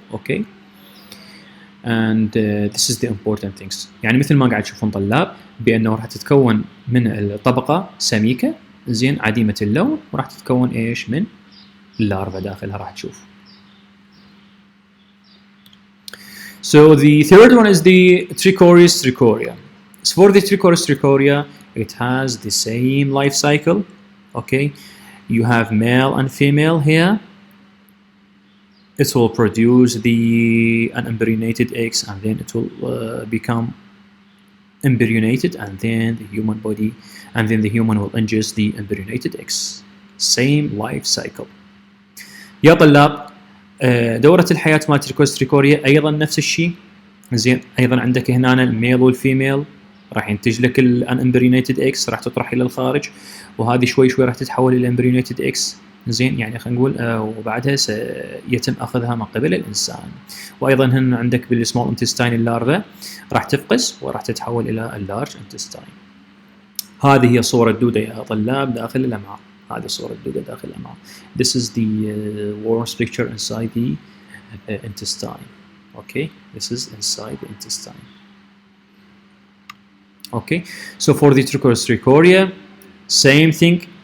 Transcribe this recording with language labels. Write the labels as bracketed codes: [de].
[en] Okay, and this is the important things. [ar] يعني مثل ما قاعد تشوفون طلاب بأنه راح تتكون من الطبقة سميكة زين عديمة اللون، وراح تتكون ايش من اللارفا داخلها راح تشوف. [en] So the third one is the Trichuris trichoria. So for the Trichuris trichoria, it has the same life cycle. Okay, you have male and female here. It will produce the unembryonated eggs, and then it will become embryonated, and then the human body, and then the human will ingest the embryonated eggs. Same life cycle. [ar] يا طلاب دورة الحياة مال تريكوز تريكوريا أيضا نفس الشيء. زين، أيضا عندك هنا الميل والفيميل راح ينتج لك الانبريونيتد اكس، راح تطرح إلى الخارج، وهذه شوي شوي راح تتحول إلى امبريونيتد اكس. زين، يعني خلينا نقول وبعدها سيتم أخذها من قبل الإنسان. وأيضا هنا عندك بالسمول انتستاين اللارفا راح تفقس وراح تتحول إلى اللارج انتستاين. هذه هي صورة الدودة يا طلاب داخل الأمعاء. هذه صورة الدودة داخل الأمعاء. [en] This is the worm's picture inside the intestine. Okay, this is inside the intestine. Okay, so for the Trichuris trichoria, same thing.